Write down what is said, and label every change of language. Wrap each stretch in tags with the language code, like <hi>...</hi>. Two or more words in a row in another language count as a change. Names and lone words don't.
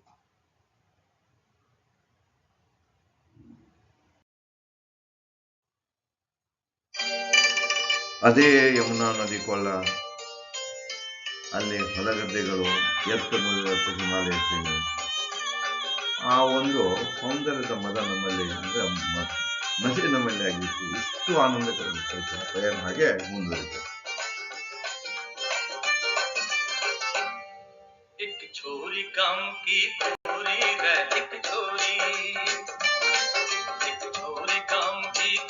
<kn>ಅದೇ ಯಮುನಾ ನದಿ ಕೊಳ್ಳ, ಅಲ್ಲಿ ಹೊಲಗದ್ದೆಗಳು, ಎತ್ತ ಹಿಮಾಲಯ ಶ್ರೇಣಿ, ಆ ಒಂದು ಸೌಂದರ್ಯದ ಮದ ನಮ್ಮಲ್ಲಿ ಅಂದರೆ ನಶೆ ನಮ್ಮಲ್ಲಿ ಆಗಿತ್ತು. ಇಷ್ಟು ಆನಂದಕರ ಪ್ರಯಾಣ ಹಾಗೆ ಮುಂದುವರಿತು.</kn> <hi>छोरी काम की छोरी रे एक छोरी काम की</hi>